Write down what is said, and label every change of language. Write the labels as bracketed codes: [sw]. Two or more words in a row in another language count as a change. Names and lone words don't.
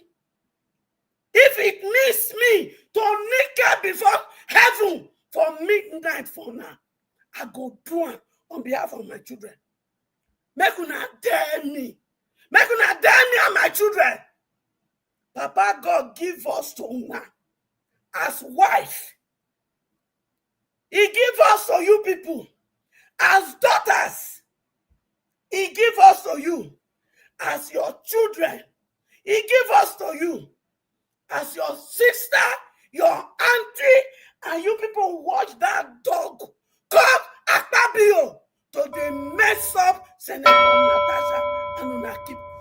[pcm] If it needs me to naked before heaven for midnight for now, I go do it on behalf of my children. Make una dare me. Make una dare me and my children. Papa God give us to una as wife. He give us to you people as daughters. He give us to you as your children. He give us to you as your sister, your auntie, and you people watch that dog come Akpabio to the mess up Senator Natasha and una keep.